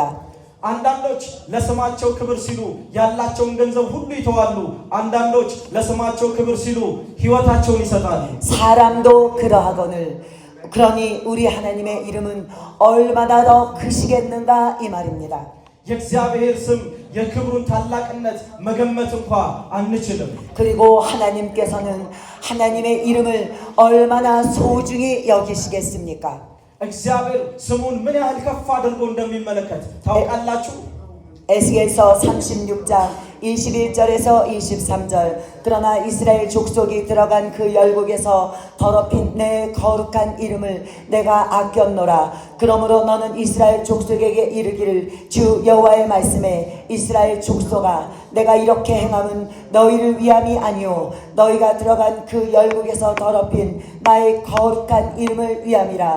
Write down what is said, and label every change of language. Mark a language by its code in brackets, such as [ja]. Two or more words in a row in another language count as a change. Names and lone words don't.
[am] አንዳንዶች ለስማቸው ክብር ሲሉ ያላቸውን ገንዘብ ሁሉ ይተዋሉ። አንዳንዶች ለስማቸው ክብር ሲሉ ህይወታቸውን ይሰጣሉ። [ko] 사람도 그러하거늘 그러니 우리 하나님의 이름은 얼마나 더 크시겠는가 이 말입니다. [am] የእግዚአብሔር ስም የክብሩን ታላቅነት መገመት እንኳ አንችልም። [ko] 그리고 하나님께서는 하나님의 이름을 얼마나 소중히 여기시겠습니까? [am] እግዚአብሔር ስሙን ምን ያህል ከፍ አድርጎ እንደሚመለከት ታውቃላችሁ? [ko] 에스겔서 36장 21절에서 23절 그러나 이스라엘 족속이 들어간 그 열국에서 더럽힌 내 거룩한 이름을 내가 아꼈노라. 그러므로 너는 이스라엘 족속에게 이르기를 주 여호와의 말씀에 이스라엘 족속아 내가 이렇게 행함은 너희를 위함이 아니오 너희가 들어간 그 열국에서 더럽힌 나의 거룩한 이름을 위함이라.